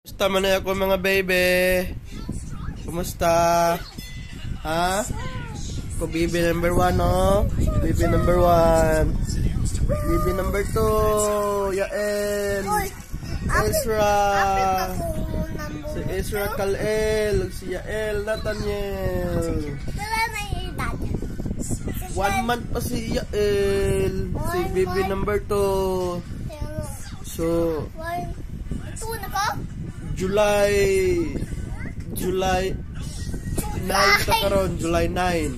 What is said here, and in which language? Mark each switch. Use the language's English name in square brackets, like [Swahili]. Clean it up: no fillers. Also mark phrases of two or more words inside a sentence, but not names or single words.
[Cebuano] Kumusta man ako mga baby? Kumusta? Ha? [English] Ako baby number 1 no? Baby number 1. Baby number 2. Yael. [Cebuano] Ezra. Si Ezra Kalel. Si Yael Nathaniel. 1 month pa si Yael. Si [English] baby number [Cebuano] 2. So, July 9 ta karon, July 9.